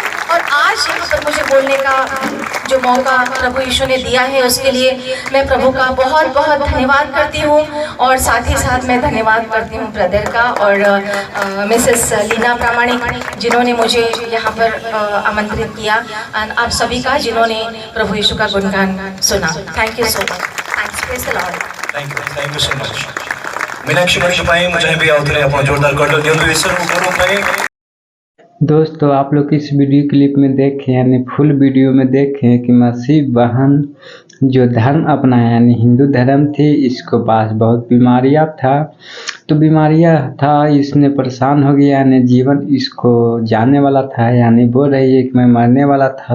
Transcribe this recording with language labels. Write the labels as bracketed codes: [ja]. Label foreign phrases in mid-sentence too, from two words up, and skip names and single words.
[hi] और आज यहाँ पर मुझे बोलने का जो मौका प्रभु यीशु ने दिया है, उसके लिए मैं प्रभु का बहुत बहुत धन्यवाद करती हूँ। और साथ ही साथ मैं धन्यवाद करती हूँ ब्रदर का और मिसेस लीना प्रामाणिक, जिन्होंने मुझे यहाँ पर आमंत्रित किया, और आप सभी का जिन्होंने प्रभु यीशु का गुणगान सुना। [en] Thank you so much. Thanks Thank you so much. [or] मीनाक्षी मणि ପାଇଁ ମୁଁ ଚାହିଁବି ଆଉ ଥରେ ଆପଣ [hi] जोरदार कर दियंतु ईश्वर को [or] ପାଇଁ। [hi] दोस्तों आप लोग इस वीडियो क्लिप में देखें, यानी फुल वीडियो में देखें कि मसीह बहन जो धर्म अपनाया, यानी हिंदू धर्म थी, इसको पास बहुत बीमारियां था, तो बीमारियां था, इसने परेशान हो गया, यानी जीवन इसको जाने वाला था, यानी बोल रही है कि मैं मरने वाला था।